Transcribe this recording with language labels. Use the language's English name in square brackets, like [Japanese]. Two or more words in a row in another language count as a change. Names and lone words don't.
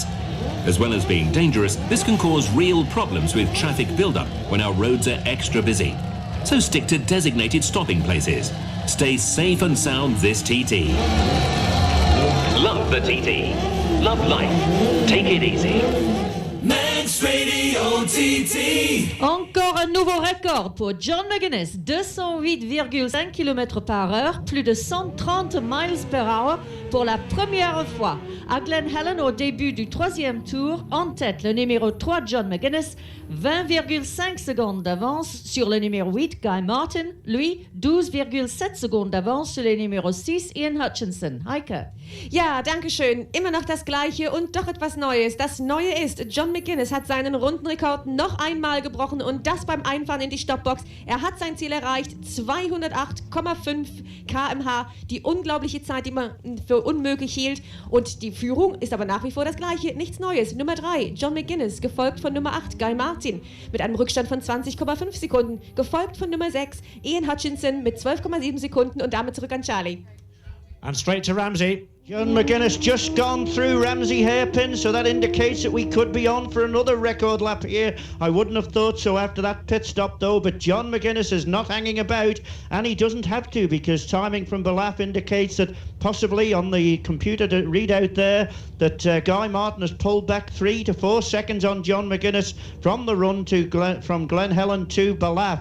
[English] As well as being dangerous, this can cause real problems with traffic build-up when our roads are extra busy. So stick to designated stopping places. Stay safe and sound this TT. Love the TT. Love life. Take it easy. Manx Radio TT. [French] Encore un nouveau record pour John McGuinness, 208,5 km/h, plus de 130 [English] miles per hour [French] pour la première fois. À Glen Helen, au début du 3e tour, en tête le numéro 3 John McGuinness, 20,5 secondes d'avance sur le numéro 8 Guy Martin, lui 12,7 secondes d'avance sur le numéro 6 Ian Hutchinson. [German] Heike. Ja, danke schön. Immer noch das Gleiche und doch etwas Neues. Das Neue ist, John McGuinness hat seinen Rundenrekord noch einmal gebrochen und das beim Einfahren in die Stoppbox. Er hat sein Ziel erreicht, 208,5 km/h, die unglaubliche Zeit, die man für unmöglich hielt. Und die Führung ist aber nach wie vor das Gleiche, nichts Neues. Nummer 3, John McGuinness, gefolgt von Nummer 8, Guy Martin, mit einem Rückstand von 20,5 Sekunden, gefolgt von Nummer 6, Ian Hutchinson mit 12,7 Sekunden und damit zurück an Charlie. [English] And straight to Ramsey. John McGuinness just gone through Ramsey hairpin, so that indicates that we could be on for another record lap here. I wouldn't have thought so after that pit stop though, but John McGuinness is not hanging about, and he doesn't have to, because timing from Belaf indicates that possibly on the computer readout there that Guy Martin has pulled back 3 to 4 seconds on John McGuinness from the run to from Glen Helen to Belaf.